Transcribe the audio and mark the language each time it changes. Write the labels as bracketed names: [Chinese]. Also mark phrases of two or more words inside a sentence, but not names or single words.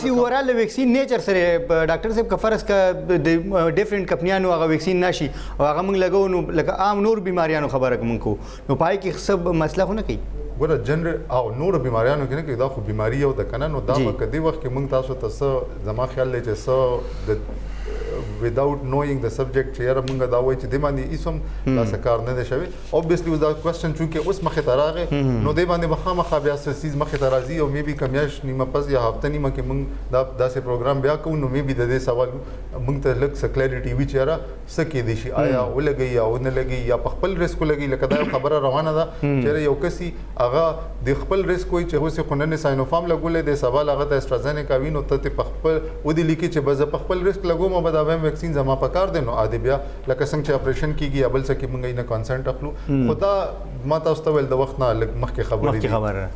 [Pashto] اسی اوورال ویکسین نیچر سره ډاکټر صاحب که فرض که د ډیفرنٹ کمپنیانو هغه ویکسین نشي او هغه موږ لګو نو لکه عام نور بیماریانو خبره کوم کو نو پای کې سب مسله خو نه کوي ګوره جنرال او نور بیماریانو کې نه کوي دا خو بیماری یو ده که نه نو دا به که دې وخت کې موږ تاسو ته څه زما خیال دی چې څه د [English] without knowing the subject [Pashto] چې یاره مونږ دا وایي چې دې باندې هېڅ هم داسې کار نه دی شوی obviously اوس دا کوېسچن چونکې اوس مخې ته راغی نو دې باندې به خامخا بیا څه څیز مخې ته راځي او میبي که میاشت نیمه پس یا هفته نیمه کې مونږ دا داسې پروګرام بیا کوو نو میبي د دې سوال مونږ ته لږ څه کلیریټي وي چې یاره څه کیدی شي آیا ولګوي یا ونه لګوي یا په خپل ریسک ولګوي لکه دا یو خبره روانه ده چې یاره یو کسي هغه د خپل ریسک وایي چې اوس یې خو نن یې ساینوفارم لګولی دی سبا له هغه ته اسټرازینیکا وي نو ته ترې په خپل ودې لیکي چې به زه په خپل ریسک لګوم او به دا وایم ویکسین زما په کار دی نو عادي بیا لکه څنګه چې اپریشن کیږي یا بل څه کې موږ یې نه کانسنټ اخلو خو دا ما تاسو ته ویل د وخت نه لږ مخکې خبرې